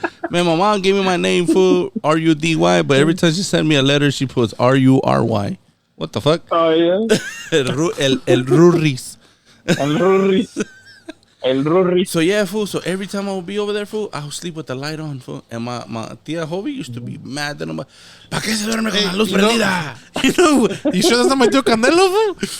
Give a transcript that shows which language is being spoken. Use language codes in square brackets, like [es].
[en] My mom gave me my name, fool, R-U-D-Y, but every time she sent me a letter, she puts R-U-R-Y. What the fuck? Oh, yeah. [es] El Ruris. El Ruris. El Ruris. [en] So, yeah, fool. So, every time I would be over there, fool, I would sleep with the light on, fool. And my tia Hobie used to be mad. [es] ¿Para qué se duerme con la luz prendida? [en] You sure that's not my tío Candelo, fool?